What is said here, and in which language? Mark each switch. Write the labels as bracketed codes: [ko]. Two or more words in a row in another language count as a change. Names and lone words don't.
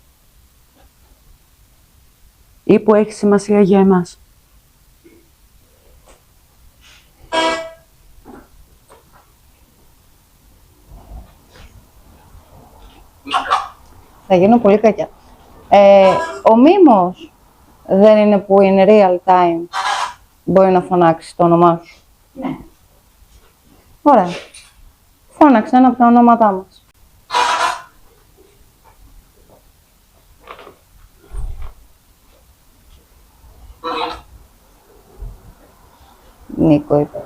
[el] Ή που έχει σημασία για εμάς. Θα γίνω πολύ κακιά. Ο μήμος δεν είναι που [en] in real time [el] μπορεί να φωνάξει το όνομά σου. Ναι. Ωραία. Φώναξε ένα από τα ονόματά μας. Νίκο είπε.